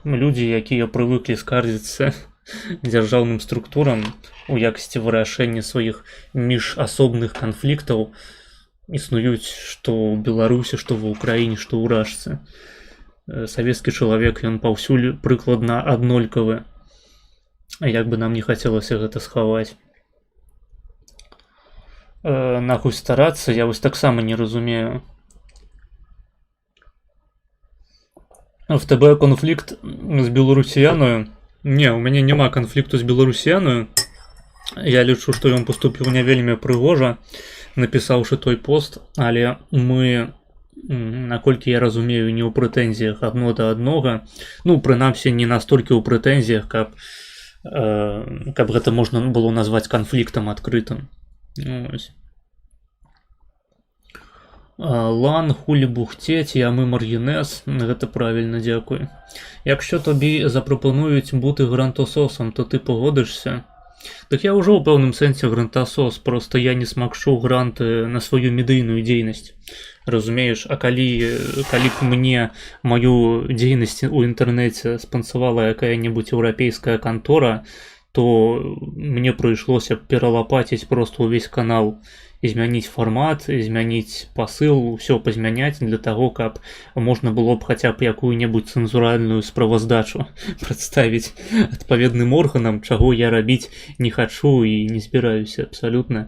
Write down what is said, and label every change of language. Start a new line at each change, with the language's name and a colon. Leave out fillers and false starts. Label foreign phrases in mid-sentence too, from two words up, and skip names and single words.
Belarusian: Людзі, якія прывыклі скардзіцца дзяржаўным структурам у якасці вырашэння сваіх міжасобных канфліктаў, існуюць што ў Беларусі, што ва ўкраіне, што ў Рашцы. Савецкі чалавек, ён паўсюль прыкладна аднолькавы. Як бы нам не хацелася гэта схаваць. Нахуй старацца, я вось таксама не разумею.
Ukrainian: В тебе конфлікт з беларусіяною?
Belarusian: Не, у мяне няма канфлікту з беларусіяною. Я лічу, што ён паступіў не вельмі прыгожа, напісаўшы той пост, але мы, наколькі я разумею, не ў прэтэнзіях адно да аднога. Ну, прынамсі, не настолькі ў прэтэнзіях, каб гэта можна было назваць канфліктам адкрытым. Ось. Лан, хулі бухцець, а мы маргінез, гэта правільна, дзякуй.
Ukrainian: Якщо тобі запропонують бути грантососом, то ти погодишся?
Belarusian: Так я ўжо ў пэўным сэнсе грантасос, просто я не смакшу гранты на сваю медыйную дзейнасць. Разумееш, а калі б мне маю дзейнасць у інтэрнэце спансавала якая-небудзь еўрапейская кантора, то мне прыйшлося пералапаціць просто ўвесь канал, змяніць фармат, змяніць пасыл, ўсё пазмяняць для таго, каб можна было б хаця б якую-небудзь цэнзуральную справаздачу прадставіць адпаведным органам, чаго я рабіць не хачу і не збіраюся абсалютна.